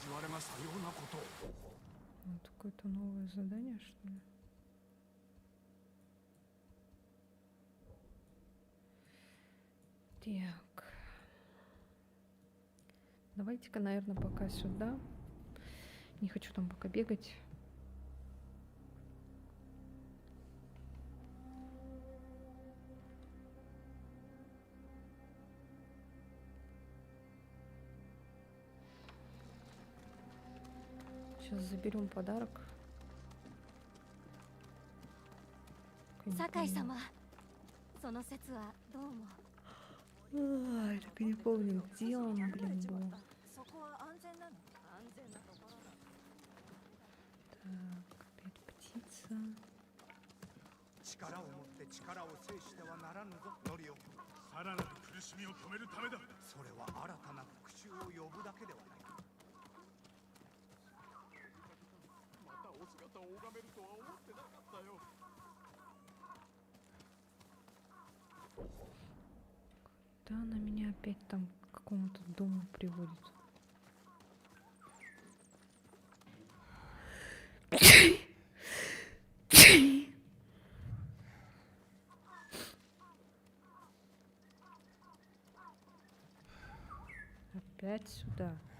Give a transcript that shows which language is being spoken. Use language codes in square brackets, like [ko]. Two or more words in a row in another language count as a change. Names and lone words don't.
[ja] がさようなことを。 [ru] Вот какое-то новое задание, что ли? Так. Давайте-ка, наверное, пока сюда. Не хочу там пока бегать. Сейчас заберем подарок. [ja] 酒井様、その説はどうも。 [ru] Ай, так и не помню, где он, блин, был. [ja] そこは安全なの？安全なところだ。 [ru] Так, опять птица. [ja] 力を持って力を制してはならぬぞ、ノリオ。さらなる苦しみを止めるためだ。それは新たな復讐を呼ぶだけではないか。またお姿を拝めるとは思ってなかったよ。 [ru] Да, она меня опять там к какому-то дому приводит. Опять сюда.